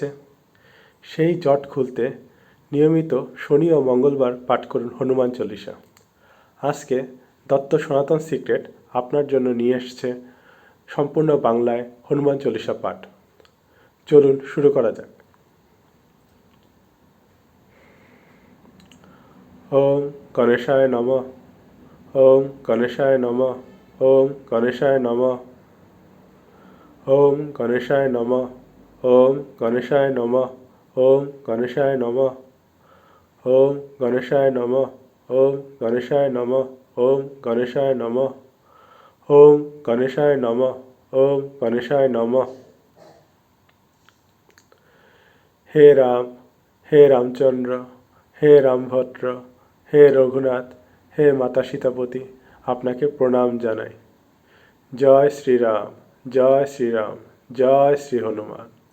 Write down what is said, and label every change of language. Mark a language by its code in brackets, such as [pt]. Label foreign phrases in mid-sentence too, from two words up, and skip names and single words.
[bn] সেই জট খুলতে নিয়মিত শনি ও মঙ্গলবার পাঠ করুন হনুমান চল্লিশা। আজকে দত্ত সনাতন সিক্রেট আপনার জন্য নিয়ে এসেছে সম্পূর্ণ বাংলায় হনুমান চল্লিশা পাঠ। চলুন শুরু করা যাক। [sa] ওম গণেশায় নমঃ। ওম গণেশায় নমঃ। ওম গণেশায় নমঃ। ওম গণেশায় নমঃ। ওম গণেশায় নমঃ। ওম গণেশায় নমঃ। ওম গণেশায় নমঃ। ওম গণেশায় নমঃ। ওম গণেশায় নমঃ। ওম গণেশায় নমঃ। ওম গণেশায় নমঃ। [bn] হে রাম, হে রামচন্দ্র, হে রামভদ্র, হে রঘুনাথ, হে মাতা সীতাপতি, আপনাকে প্রণাম জানাই। জয় শ্রীরাম, জয় শ্রীরাম, জয় শ্রী হনুমান।